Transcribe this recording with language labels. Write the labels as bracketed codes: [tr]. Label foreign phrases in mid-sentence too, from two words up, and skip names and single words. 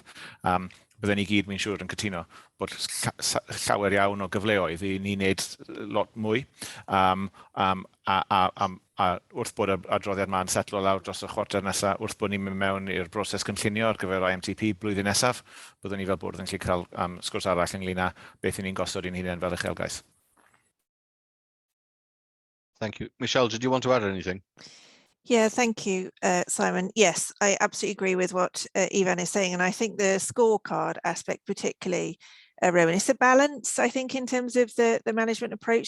[cy] Bydden ni gyd, mi'n siŵr, yn cytuno bod llawer iawn o gyfleoedd I ni wneud lot mwy. A wrth bod y adroddiad ma'n setlo lawr dros y chwarter nesaf, wrth bod ni'n mynd mewn i'r broses cynllunio ar gyfer IMTP blwyddyn nesaf, byddwn ni fel bwrdd yn gallu cael sgwrs arall ynglyn â beth I ni'n gosod i'n hunain fel uchelgais. [en] Thank you. Michelle, did you want to add anything? Yeah, thank you, Simon. Yes, I absolutely agree with what Ivan is saying. And I think the scorecard aspect particularly, Rowan, it's a balance, I think, in terms of the management approach.